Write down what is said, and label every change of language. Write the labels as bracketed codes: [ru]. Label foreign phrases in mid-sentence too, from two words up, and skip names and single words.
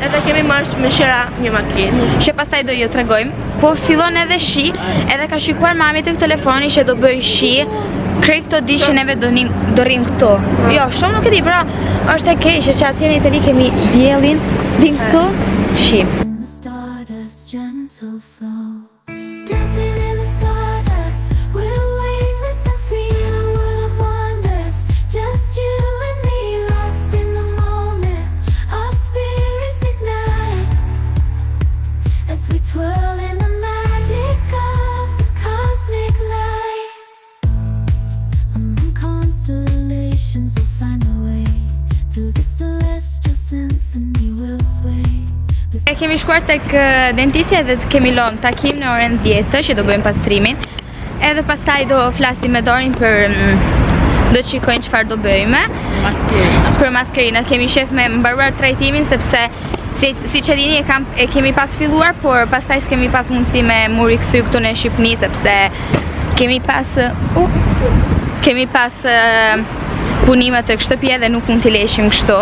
[sq] Edhe kemi marrë me shëra një makinë, që pastaj do ju tregojmë. Po fillon edhe shi, edhe ka shikuar mami tek telefoni që do bëj shi. Krejt këto di që neve do rrim këtu. Jo, shumë nuk e di, pra është e keqe që atje në Itali kemi diellin, vim këtu, shi. [en] Gentle flow, dancing in the stardust. We're weightless and free in a world of wonders. Just you and me, lost in the moment. Our spirits ignite as we twirl in the magic of the cosmic light. Among constellations, we'll find a way. Through the celestial symphony, we'll sway. [sq] E kemi shkuar tek dentisti edhe kemi lënë takim në orën 10 që do bëjmë pastrimin. Edhe pastaj do flasim me Dorin për do të shikojnë çfarë do bëjmë. Për maskerinë kemi shef me mbaruar trajtimin sepse si që dini e kemi pas filluar, por pastaj s'kemi pas mundësi me mu rikthy këtu në Shqipëni sepse kemi pas punime tek shtëpia dhe nuk mund t'i leshim kështu.